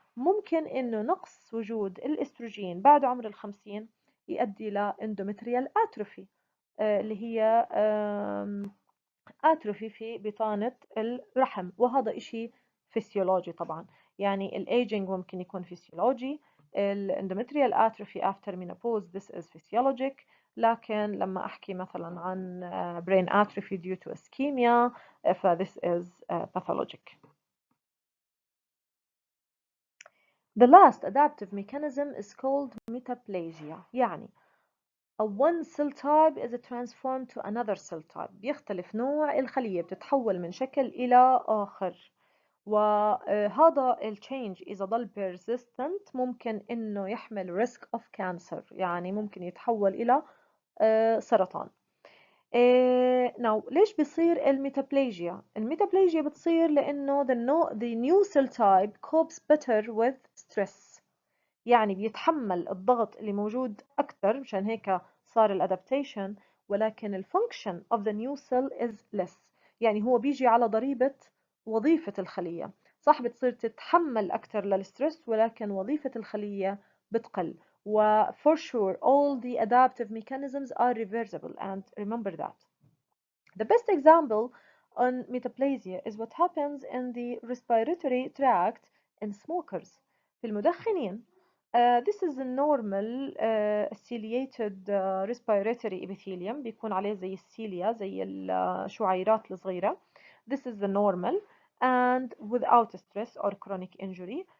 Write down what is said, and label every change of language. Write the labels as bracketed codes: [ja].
[ar] ممكن انه نقص وجود الاستروجين بعد عمر الخمسين يؤدي لاندومتريال اتروفي اللي هي اتروفي في بطانة الرحم وهذا اشي فسيولوجي طبعا. يعني الايجنج ممكن يكون فسيولوجي. [en] الاندومتريال atrophy after menopause this is physiologic. [ar] لكن لما احكي مثلا عن [en] brain atrophy due to ischemia ف this is pathologic. The last adaptive mechanism is called metaplasia. [ar] يعني [en] a one cell type is transformed to another cell type. [ar] بيختلف نوع الخلية بتتحول من شكل إلى آخر وهذا التشينج إذا ضل persistent ممكن إنه يحمل [en] risk of cancer [ar] يعني ممكن يتحول إلى سرطان. [en] now [ar] ليش بيصير الميتابليجيا؟ الميتابليجيا بتصير لأنه [en] the new cell type copes better with stress. [ar] يعني بيتحمل الضغط اللي موجود أكثر، مشان هيك صار الادابتيشن، ولكن الفانكشن [en] of the new cell is less. [ar] يعني هو بيجي على ضريبة وظيفة الخلية. صح، بتصير تتحمل أكثر للستريس، ولكن وظيفة الخلية بتقل. و [en] for sure all the adaptive mechanisms are reversible, and remember that. The best example on metaplasia is what happens in the respiratory tract in smokers. [ar] في المدخنين [en] this is a normal ciliated respiratory epithelium، [ar] بيكون عليه زي السيليا، زي الشعيرات الصغيرة. [en] This is the normal and without stress or chronic injury.